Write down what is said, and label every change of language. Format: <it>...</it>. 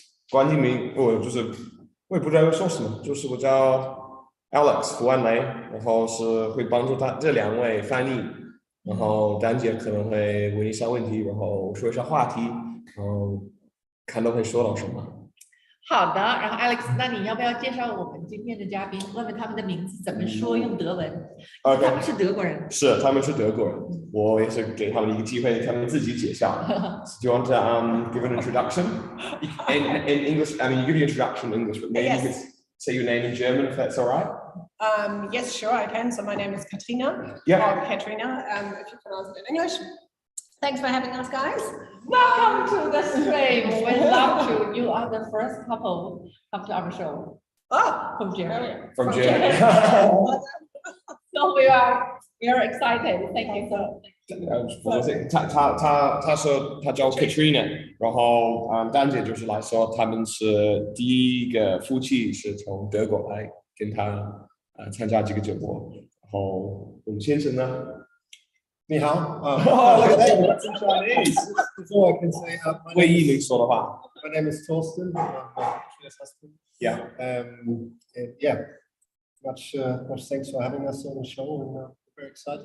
<zh>关于名，我也不知道要说什么，就是我叫 Alex 胡安雷，然后是会帮助这两位翻译，然后丹姐可能会问一下问题，然后说一下话题，然后看到会说到什么。好的，然后 Alex， 那你要不要介绍我们今天的嘉宾，问问他们的名字怎么说，用德文？他们是德国人。是，他们是德国人。我也是给他们一个机会，他们自己介绍。</zh> <en>Do you want to give an introduction in English? I mean, you give the introduction in English, but maybe you could say your name in German if that's all right. Yes, sure, I can. So my name is Katrina. Yeah. Or Katrina, if you pronounce it in English. Thanks for having us, guys. Welcome to the stream. We love you. You are the first couple come to our show. Oh, from Germany. From Germany. So we are excited. Thank you so much.</en> <zh>他说他叫 Katrina， 然后丹姐就是来说他们是第一个夫妻是从德国来跟他参加这个节目，然后我们先生呢？你好</zh> <en>look at that, that's in Chinese. Before I can say my name is Torsten. I'm Katrina's husband. Yeah. Yeah. Much thanks for having us on the show, and we're very excited.</en>